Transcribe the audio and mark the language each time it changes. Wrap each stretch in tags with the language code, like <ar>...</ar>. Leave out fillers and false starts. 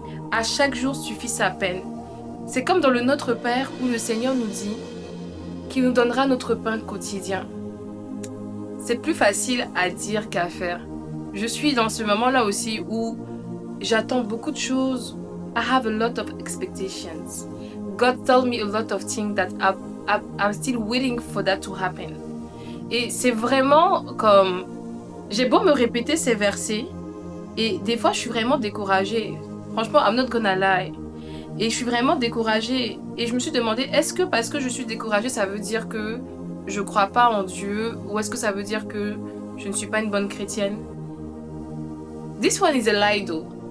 <fr>À chaque jour suffit sa peine. C'est comme dans le Notre Père où le Seigneur nous dit qu'il nous donnera notre pain quotidien. C'est plus facile à dire qu'à faire. Je suis dans ce moment-là aussi où j'attends beaucoup de choses.</fr> <en>I have a lot of expectations. God told me a lot of things that I'm still waiting for that to happen.</en> <fr>Et c'est vraiment comme... J'ai beau me répéter ces versets et des fois je suis vraiment découragée. Franchement,</fr> <en>I'm not gonna lie.</en> <fr>Et je suis vraiment découragée. Et je me suis demandé, est-ce que parce que je suis découragée, ça veut dire que je ne crois pas en Dieu? Ou est-ce que ça veut dire que je ne suis pas une bonne chrétienne?</fr> <en>This one is a lie though.</en>